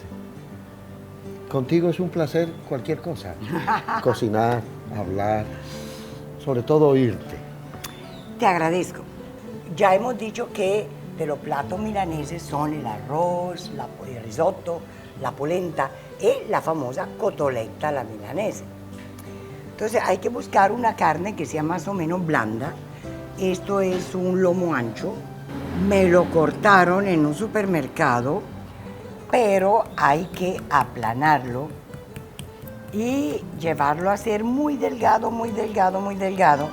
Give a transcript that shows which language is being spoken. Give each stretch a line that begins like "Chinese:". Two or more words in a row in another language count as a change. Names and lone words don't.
Spanish: Contigo es un placer cualquier cosa. Cocinar, hablar, sobre todo oírte. Te agradezco. Ya hemos dicho que de los platos milaneses son el arroz, el risotto, la polenta y la famosa
Italian: cotoletta alla milanese.
Spanish: Entonces hay que buscar una carne que sea más o menos blanda Esto es un lomo ancho. Me lo cortaron en un supermercado, pero hay que aplanarlo y llevarlo a ser muy delgado, muy delgado, muy delgado.